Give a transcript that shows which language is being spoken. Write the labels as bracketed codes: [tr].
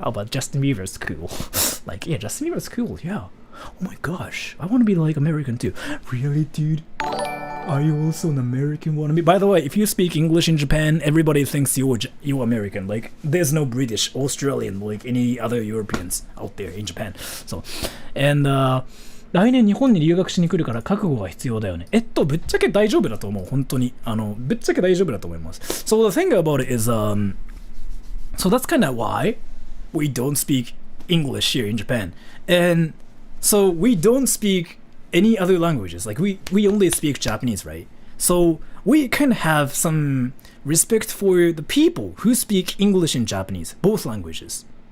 [en] Oh, but Justin Bieber's cool. Like, yeah, Justin Bieber's cool, yeah. Oh my gosh, I want to be like American too. Really, dude? Are you also an American wannabe? By the way, if you speak English in Japan, everybody thinks you're American. Like, there's no British, Australian, like any other Europeans out there in Japan. [ja] So, and 来年日本に留学しに来るから覚悟が必要だよね。ぶっちゃけ大丈夫だと思う。本当に。ぶっちゃけ大丈夫だと思います。 [en] So the thing about it is, so that's kind of why we don't speak English here in Japan. And so we don't speak any other languages. Like we only speak Japanese, right? So we can have some respect for the people who speak English and Japanese, both languages.